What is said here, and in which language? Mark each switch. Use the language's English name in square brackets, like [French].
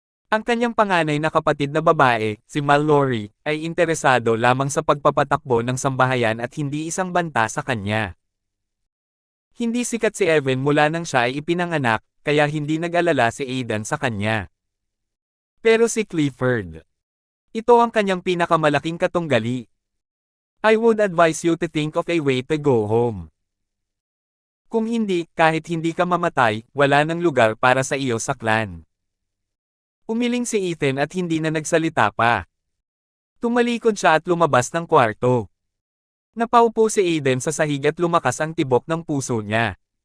[Filipino] Ang kanyang panganay na kapatid na babae, si Mallory, ay interesado lamang sa pagpapatakbo ng sambahayan at hindi isang banta sa kanya. Hindi sikat si Evan mula nang siya ay ipinanganak, kaya hindi nag-alala si Aidan sa kanya. Pero si Clifford. Ito ang kanyang pinakamalaking katunggali. [English] I would advise you to think of a way to go home. [Filipino] Kung hindi, kahit hindi ka mamatay, wala nang lugar para sa iyo sa clan. Umiling si Ethan at hindi na nagsalita pa. Tumalikod siya at lumabas ng kwarto. Napaupo si Aiden sa sahig at lumakas ang tibok ng puso niya.